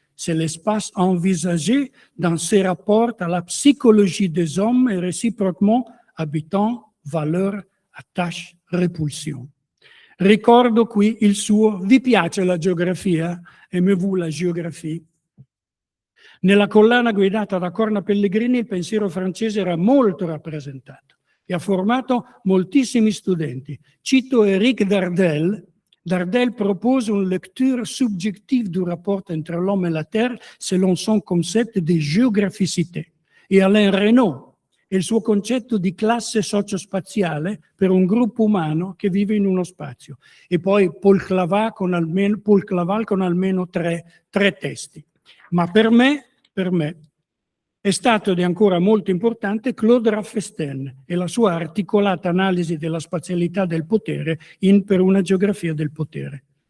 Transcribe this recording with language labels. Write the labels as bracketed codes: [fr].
[fr] C'est l'espace envisagé dans ses rapports à la psychologie des hommes et réciproquement habitant, valeur, attache, repulsion. [it] Ricordo qui il suo "Vi piace la geografia? [fr] Aimez-vous la géographie?" [it] Nella collana guidata da Corna Pellegrini il pensiero francese era molto rappresentato e ha formato moltissimi studenti. Cito Éric Dardel. [fr] Dardel propose une lecture subjective du rapport entre l'homme et la terre selon son concept di géographicité. [it] E Alain Renaud e il suo concetto di classe sociospaziale per un gruppo umano che vive in uno spazio. E poi Paul Claval con almeno tre testi. Ma per me è stato ed è ancora molto importante Claude Raffesten e la sua articolata analisi della spazialità del potere per una geografia del potere.